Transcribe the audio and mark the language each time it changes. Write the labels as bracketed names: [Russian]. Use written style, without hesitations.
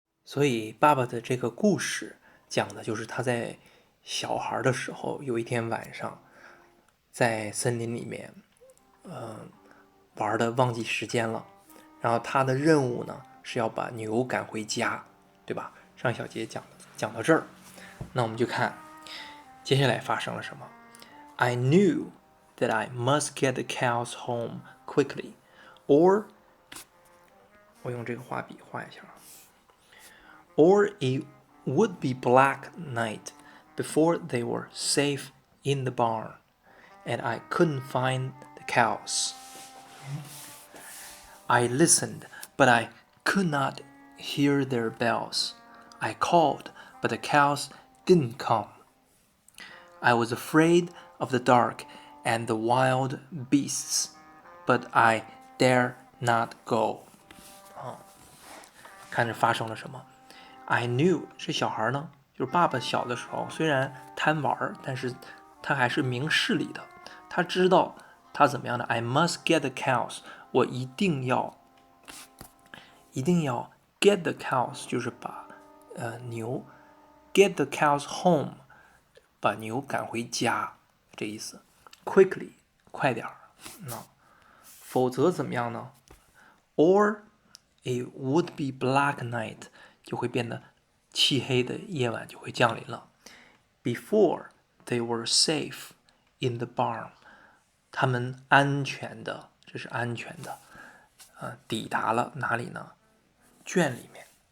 [Chinese] 所以爸爸的这个故事讲的就是他在小孩的时候，有一天晚上在森林里面，玩的忘记时间了。然后他的任务呢是要把牛赶回家，对吧？上小节讲到这儿，那我们就看接下来发生了什么。 [English] I knew that I must get the cows home quickly, or [Chinese] 我用这个画笔画一下， [English] or it would be black night before they were safe in the barn, and I couldn't find the cows. I listened, but I could not hear their bells. I called, but the cows didn't come. I was afraid of the dark and the wild beasts, but I dare not go. [Chinese] 看着发生了什么。 [English] I knew [Chinese] 这小孩呢，就是爸爸小的时候虽然贪玩，但是他还是明事理的。他知道他怎么样的。 [English] I must get the cows， [Chinese] 我一定要 [English] get the cows， [Chinese] 就是把牛 [English] get the cows home， [Chinese] 把牛赶回家，这意思。 [English] Quickly， [Chinese] 快点儿，否则怎么样呢？ [English] Or it would be black night， [Chinese] 就会变得漆黑的夜晚就会降临了。 [English] Before they were safe in the barn， [Chinese] 他们安全的，这是安全的，抵达了哪里呢？圈里面。